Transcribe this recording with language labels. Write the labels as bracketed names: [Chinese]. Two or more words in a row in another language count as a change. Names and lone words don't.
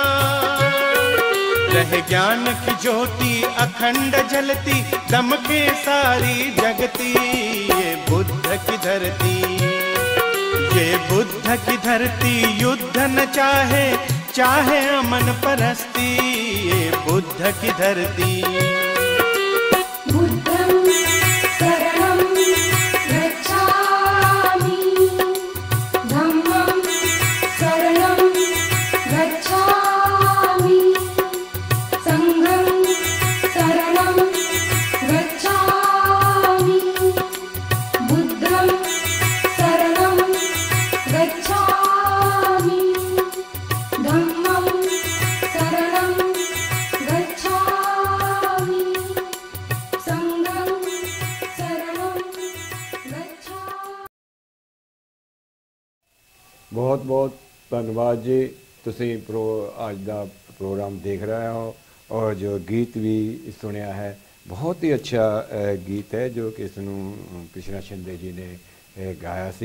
[Hindi] रहे ज्ञान की ज्योति अखंड जलती, दमके सारी जगती, ये बुद्ध की धरती। ये बुद्ध की धरती युद्ध न चाहे, चाहे अमन परस्ती, ये बुद्ध की धरती। [Pali] बुद्धं शरणं गच्छामि, धम्मं शरणं गच्छामि, संघं शरणं गच्छामि, बुद्धं शरणं गच्छामि, धम्मं शरणं गच्छामि, संघं शरणं गच्छामि। [Punjabi] ਬਹੁਤ ਬਹੁਤ ਧੰਨਵਾਦ ਜੀ। ਤੁਸੀਂ ਅੱਜ ਦਾ ਪ੍ਰੋਗਰਾਮ ਦੇਖ ਰਹੇ ਹੋ ਔਰ ਜੋ ਗੀਤ ਵੀ ਸੁਣਿਆ ਹੈ, ਬਹੁਤ ਹੀ ਅੱਛਾ ਗੀਤ ਹੈ ਜੋ ਕਿ ਇਸ ਨੂੰ ਕ੍ਰਿਸ਼ਨਾ ਸ਼ਿੰਦੇ ਜੀ ਨੇ ਗਾਇਆ ਸੀ।